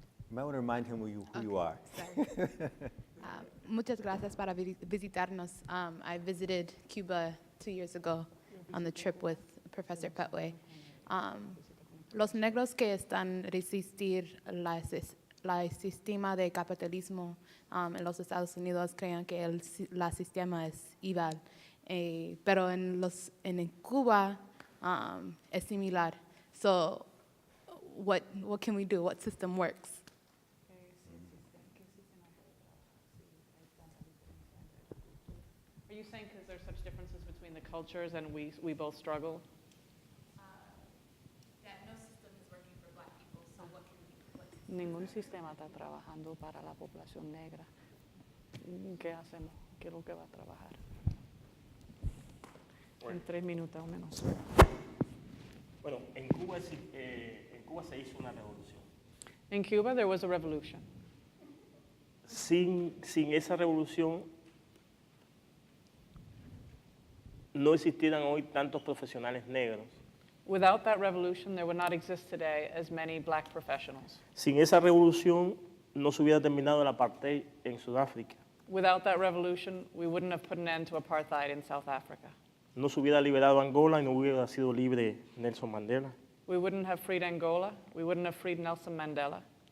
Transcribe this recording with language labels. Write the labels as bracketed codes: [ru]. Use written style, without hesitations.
[en] You might want to remind him who you are. [es] Muchas gracias para visitarnos. [en] I visited Cuba 2 years ago on the trip with Professor Petway. [es] Los negros que están resistir la sistema de capitalismo en los Estados Unidos creen que la sistema es igual, pero en Cuba es similar. [en] So, what can we do? What system works? Are you saying because there's such differences between the cultures and we both struggle? That no system is working for Black people, so what can we do? [es] Ningún sistema está trabajando para la población negra. ¿Qué hacemos? ¿Qué es lo que va a trabajar? En 3 minutos o menos. Bueno, en Cuba se hizo una revolución. [en] In Cuba, there was a revolution. [es] Sin esa revolución no existieran hoy tantos profesionales negros. [en] Without that revolution, there would not exist today as many black professionals. [es] Sin esa revolución no se hubiera terminado el apartheid en Sudáfrica. [en] Without that revolution, we wouldn't have put an end to apartheid in South Africa. [es] No se hubiera liberado Angola y no hubiera sido libre Nelson Mandela. [en] We wouldn't have freed Angola. We wouldn't have freed Nelson Mandela.